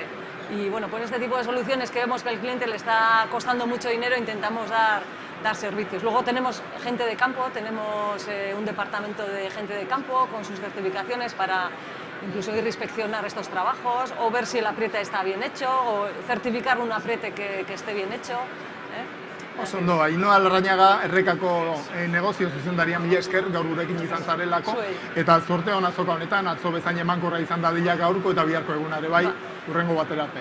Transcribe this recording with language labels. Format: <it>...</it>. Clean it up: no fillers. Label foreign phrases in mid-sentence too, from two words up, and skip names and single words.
<es>Y bueno, con este tipo de soluciones que vemos que al cliente le está costando mucho dinero, intentamos dar servicios. Luego tenemos gente de campo, tenemos un departamento de gente de campo con sus certificaciones para incluso ir a inspeccionar estos trabajos o ver si el apriete está bien hecho o certificar un apriete que esté bien hecho.</es> <eu>Oso ondo, Ainhoa Larrañaga errekako negozio zuzendaria mila esker gaur gurekin izan zarelako, eta zorte hona azoka honetan, atzo bezain emankorra izan dadila gaurko eta biharko egunare bai, hurrengo batera arte.</eu>